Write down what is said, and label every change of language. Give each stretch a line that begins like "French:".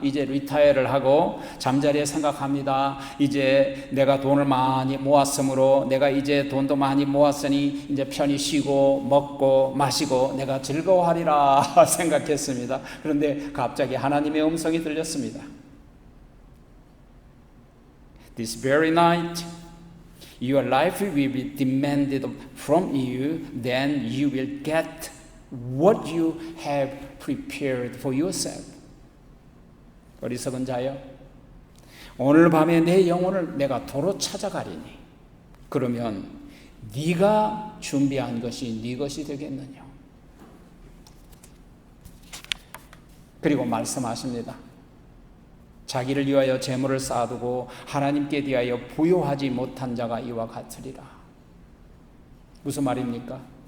Korean: 이제 리타이어를 하고 잠자리에 생각합니다. 이제 내가 돈을 많이 모았으므로 내가 이제 돈도 많이 모았으니 이제 편히 쉬고 먹고 마시고 내가 즐거워하리라 생각했습니다. 그런데 갑자기 하나님의 음성이 들렸습니다.
English: This very night your life will be demanded from you, then you will get what you have prepared for yourself.
Korean: 어리석은 자여, 오늘 밤에 내 영혼을 내가 도로 찾아가리니 그러면 네가 준비한 것이 네 것이 되겠느냐. 그리고 말씀하십니다. 자기를 위하여 재물을 쌓아두고 하나님께 대하여 부요하지 못한 자가 이와 같으리라. 무슨 말입니까?